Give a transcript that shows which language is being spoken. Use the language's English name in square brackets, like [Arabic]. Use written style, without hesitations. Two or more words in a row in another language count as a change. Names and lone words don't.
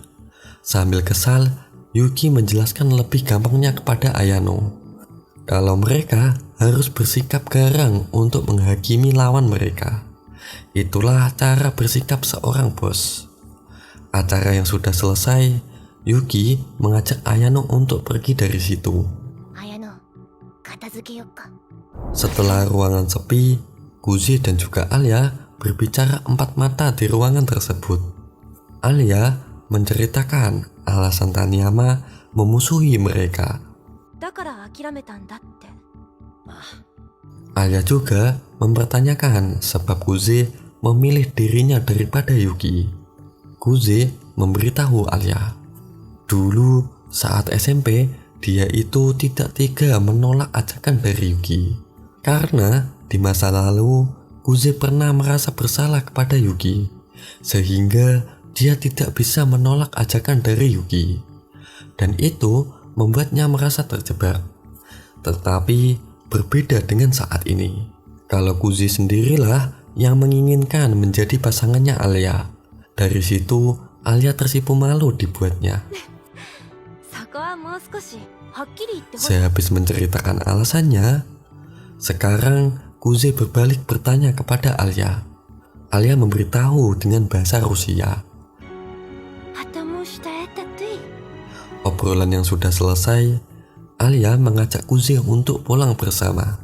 [Indonesian] Sambil kesal, Yuki menjelaskan lebih gampangnya kepada Ayano kalau mereka harus bersikap garang untuk menghakimi lawan mereka. Itulah cara bersikap seorang bos. Acara yang sudah selesai, Yuki mengajak Ayano untuk pergi dari situ. [Japanese] 綾乃、片付けよっか。 [Indonesian] Setelah ruangan sepi, Kuze dan juga Alia berbicara empat mata di ruangan tersebut. Alia menceritakan alasan Taniyama memusuhi mereka. [Japanese] だから諦めたんだって。 [Indonesian] Alia juga mempertanyakan sebab Kuze memilih dirinya daripada Yuki. Kuze memberitahu Alia, dulu saat SMP dia itu tidak tega menolak ajakan dari Yuki. Karena di masa lalu Kuze pernah merasa bersalah kepada Yuki, sehingga dia tidak bisa menolak ajakan dari Yuki. Dan itu membuatnya merasa terjebak. Tetapi berbeda dengan saat ini. Kalau Kuze sendirilah yang menginginkan menjadi pasangannya Alia. Dari situ Alia tersipu malu dibuatnya. [Japanese] そこはもう少しはっきり言ってほしい。 [Indonesian] Sehabis menceritakan alasannya, sekarang Kuze berbalik bertanya kepada Alia. Alia memberitahu dengan bahasa Rusia. [Russian] Потому что это ты. [Indonesian] Obrolan yang sudah selesai, Alia mengajak Kuze untuk pulang bersama.